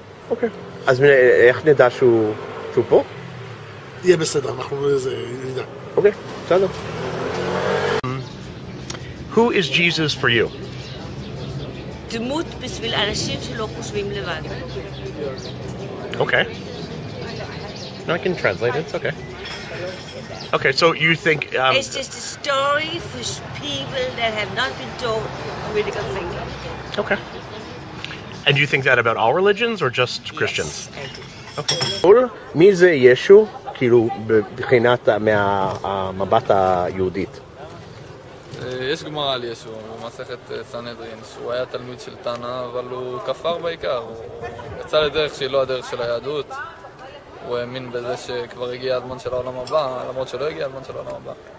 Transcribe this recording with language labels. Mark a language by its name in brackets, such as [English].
[Hebrew] אוקיי. אז איך נדע שהוא פה? יהיה בסדר, אנחנו נדע. אוקיי, בסדר. [English] Who is Jesus for you? [Hebrew] דמות בשביל אנשים שלא חושבים לבד. [English] Okay. No, I can translate it. It's okay. Okay, so you think... It's just a story for people that have not been told critical thinking. Okay. And do you think that about all religions or just Christians? Yes, I do. Okay. [Hebrew] מי זה ישו, כאילו, מבחינת מהמבט היהודית? יש גמרא על ישו, במסכת סנהדרין, שהוא היה תלמיד של תנא, אבל הוא כפר בעיקר. הוא יצא לדרך שהיא לא הדרך של היהדות. הוא האמין בזה שכבר הגיע הזמן של העולם הבא, למרות שלא הגיע הזמן של העולם הבא.